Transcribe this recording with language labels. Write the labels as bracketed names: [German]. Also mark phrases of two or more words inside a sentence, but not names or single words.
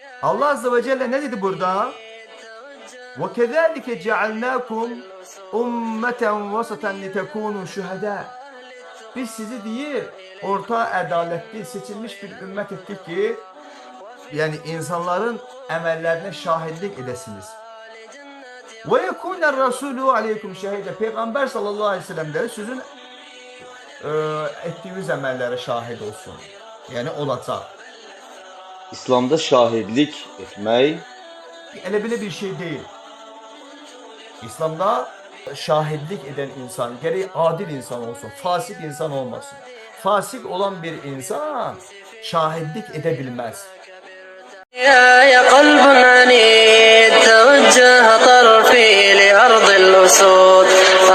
[Turkish] Allah [Arabic] عز وجل [Turkish] ne dedi burada? [Arabic] وَكَذَٰلِكَ جَعَلْنَاكُمْ اُمَّةً وَسَطًا لِتَكُونُوا شُهَدَاءَ. [Turkish] Biz sizi deyir, orta adaletli seçilmiş bir ümmet ettik ki, yani insanların emellerine şahitlik edesiniz. [Arabic] وَيَكُونَ الرَّسُولُ عَلَيْكُمْ شَهِيدًا. [Turkish] Peygamber [Arabic] صلى الله عليه وسلم [Turkish] de sizin ettiğiniz emellere şahit olsun. Yani olacak. [Azerbaijani] İslamda şahidlik etmək Elə belə [Turkish] bir şey değil. İslamda şahitlik eden insan gerek adil insan olsun, fasik insan olmasın. Fasik olan bir insan şahitlik edebilmez. [Arabic] يا قلب عنيد توجه طرفي لأرض الأسود